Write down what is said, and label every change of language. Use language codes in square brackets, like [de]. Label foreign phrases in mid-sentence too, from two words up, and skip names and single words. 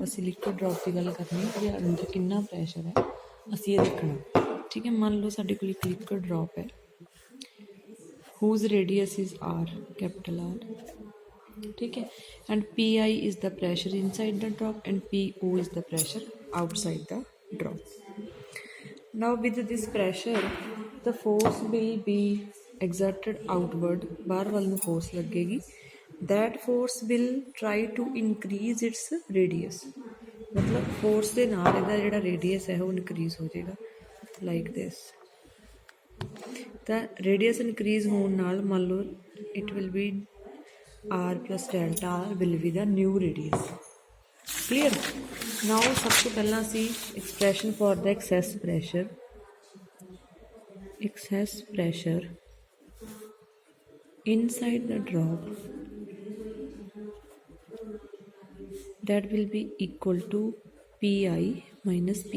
[pa] ਅਸੀਂ liquid drop ਦੀ ਗੱਲ ਕਰਨੀ ਹੈ ਕਿ ਅੰਦਰ ਕਿੰਨਾ ਪ੍ਰੈਸ਼ਰ ਹੈ, ਅਸੀਂ ਇਹ ਦੇਖਣਾ. ਠੀਕ ਹੈ, ਮੰਨ ਲਓ ਸਾਡੇ ਕੋਲ ਇੱਕ [en] liquid drop [pa] ਹੈ [en] whose radius is r, capital R. [hi] ठीक है, [en] and Pi is the pressure inside the drop and Po is the pressure outside the drop. Now with this pressure the force will be exerted outward, [hi] बाहर वाल ਨੂੰ force लगेगी. [en] That force will try to increase its radius. [pa] मतलब force ਦੇ ਨਾਲ ਇਹਦਾ ਜਿਹੜਾ radius ਹੈ ਉਹ increase ਹੋ ਜਾਏਗਾ [en] like this. ਤਾਂ radius increase [pa] ਹੋਣ ਨਾਲ ਮੰਨ ਲਓ [en] it will be r plus delta r will be the new radius. Clear? Now [pa] ਸਭ ਤੋਂ ਪਹਿਲਾਂ ਅਸੀਂ [en] expression for the excess pressure inside the drop, that will be equal to Pi minus Po.